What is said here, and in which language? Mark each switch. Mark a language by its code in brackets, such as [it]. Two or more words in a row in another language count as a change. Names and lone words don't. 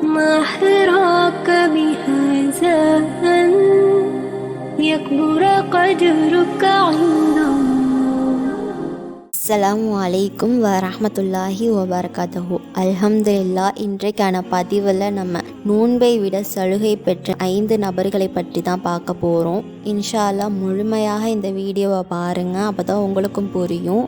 [ar] ما حراك بهذا أن يكبر قدرك عند الله. السلام عليكم ورحمة الله وبركاته. அல்ஹம்துலில்லா. [ta] இன்றைக்கான பதிவில் நம்ம நோன்பை விட சலுகை பெற்ற 5 நபர்களை பற்றி தான் பார்க்க போகிறோம். [ar] إن شاء الله [ta] முழுமையாக இந்த வீடியோவை பாருங்கள், அப்போ தான் உங்களுக்கும் புரியும்.